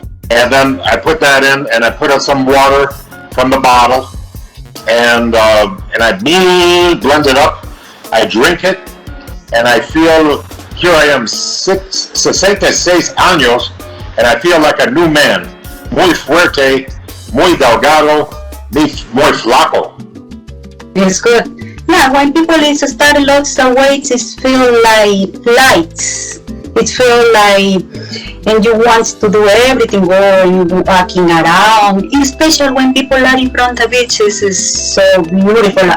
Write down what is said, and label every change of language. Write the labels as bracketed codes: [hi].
[en] And then I put that in, and I put in some water from the bottle, and I blend it up. I drink it, and I feel, here I am, 66 años, and I feel like a new man. [es] Muy fuerte, muy delgado, muy flaco. [en] It's good. Yeah, when people start lose the weight, it feel like light. It feel like, and you want to do everything, going, walking around. Especially when people are in front of beaches, is so beautiful.